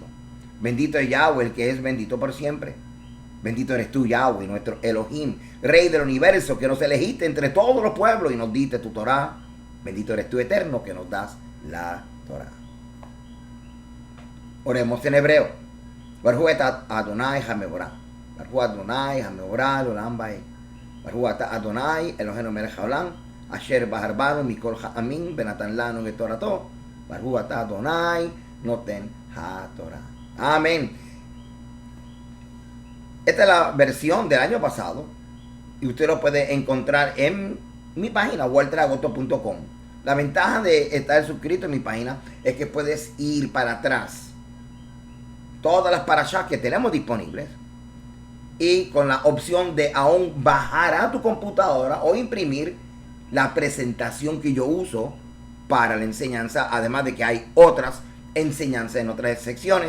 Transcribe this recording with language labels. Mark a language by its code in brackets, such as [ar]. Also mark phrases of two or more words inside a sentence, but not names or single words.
[es] Bendito es Yahweh, el que es bendito por siempre. Bendito eres tú, Yahweh, nuestro Elohim, Rey del universo, que nos elegiste entre todos los pueblos y nos diste tu Torah. Bendito eres tú, Eterno, que nos das la Torah. Oremos en hebreo. [he] ברוך אתה אדוני המבורך. ברוך אדוני המבורך לעולם ועד. ברוך אתה אדוני אלוהינו מלך העולם. אשר בחר בנו מכל העמים ונתן לנו את תורתו. ברוך אתה אדוני נותן התורה. Amén. [es] Esta es la versión del año pasado y usted lo puede encontrar en mi página walteragosto.com. La ventaja de estar suscrito en mi página es que puedes ir para atrás todas las parashas que tenemos disponibles y con la opción de aún bajar a tu computadora o imprimir la presentación que yo uso para la enseñanza, además de que hay otras enseñanzas en otras secciones.